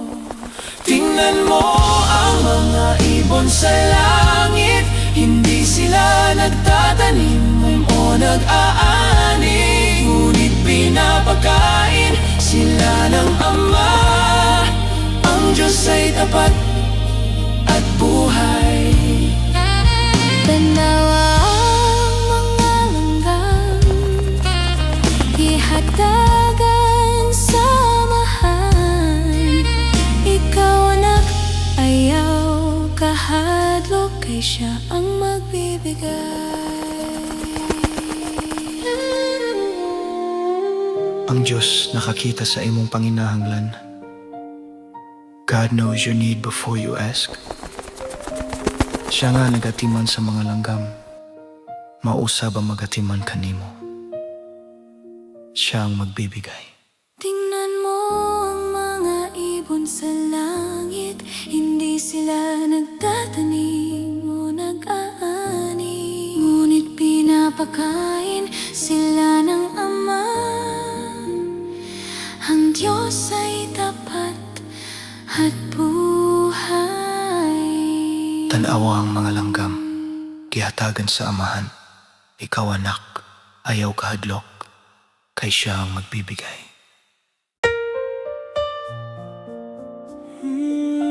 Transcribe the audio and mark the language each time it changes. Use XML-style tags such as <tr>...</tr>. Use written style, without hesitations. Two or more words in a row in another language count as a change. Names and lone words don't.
<tl>Tingnan mo ang mga ibon sa langit, hindi sila nagtatanim o nag-aani, ngunit pinapakain sila ng Ama. Ang Diyos ay tapat at buhay.</tl> <ceb>Tanawa ang mga langgam, ihatagan sa amahan. Ikaw anak, ayaw kahadlok, kay siya ang magbibigay. Ang Diyos nakakita sa imong panginahanglan.</ceb> <en>God knows your need before you ask.</en> <ceb>Siya nga nagatiman sa mga langgam, mausab ang magatiman kanimo.</ceb> <tl>Siya ang magbibigay. Tingnan mo ang mga ibon sa langit, hindi sila nagtatanim o nag-aani, ngunit pinapakain sila ng Ama. Ang Diyos ay tapat at buhay.</tl> <ceb>Tanawa ang mga langgam, gihatagan sa Amahan. Ikaw anak, ayaw kahadlok, kay siya ang magbibigay.</ceb>